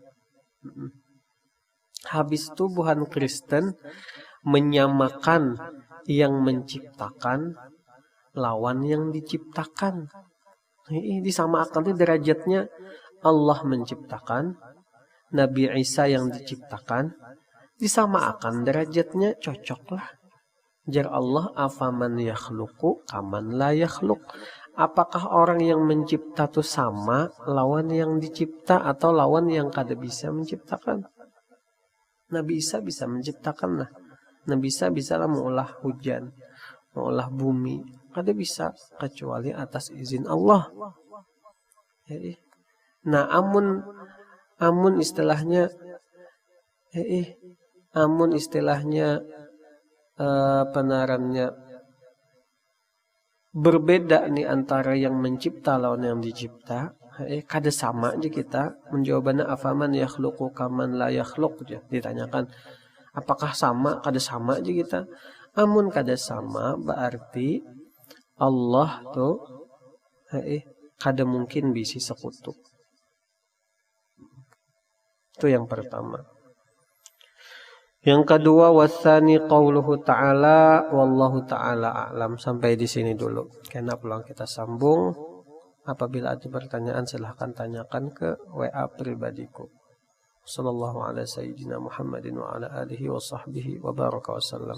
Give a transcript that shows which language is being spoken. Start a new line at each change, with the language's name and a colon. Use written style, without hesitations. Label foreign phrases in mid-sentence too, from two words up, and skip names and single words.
Banjar: Habis itu buhan Kristen menyamakan yang menciptakan lawan yang diciptakan. Ini disamakan itu derajatnya. Allah menciptakan, Nabi Isa yang diciptakan, disamakan derajatnya, cocoklah.
Arabic: Jar Allah, أفمن يخلق كمن لا يخلق.
Banjar: Apakah orang yang mencipta itu sama lawan yang dicipta atau lawan yang kada bisa menciptakan? Nabi Isa bisa menciptakan lah. Nabi Isa bisa lah mengolah hujan, mengolah bumi. Kada bisa kecuali atas izin Allah. Nah, amun istilahnya penarannya berbeda nih antara yang mencipta lawan yang dicipta. kada sama aja kita menjawabannya
Arabic: أفمن يخلق كمن لا يخلق
Banjar: aja ditanyakan apakah sama kada sama aja kita. Amun kada sama berarti Allah tuh kada mungkin bisi sekutu. Itu yang pertama.
Arabic: Yang kedua والثاني قوله تعالى والله تعالى أعلم.
Banjar: Sampai di sini dulu. Karena pulang kita sambung. Apabila ada pertanyaan silahkan tanyakan ke WA pribadiku.
Arabic: صلى الله على سيدنا محمد وعلى آله وصحبه وبارك وسلم.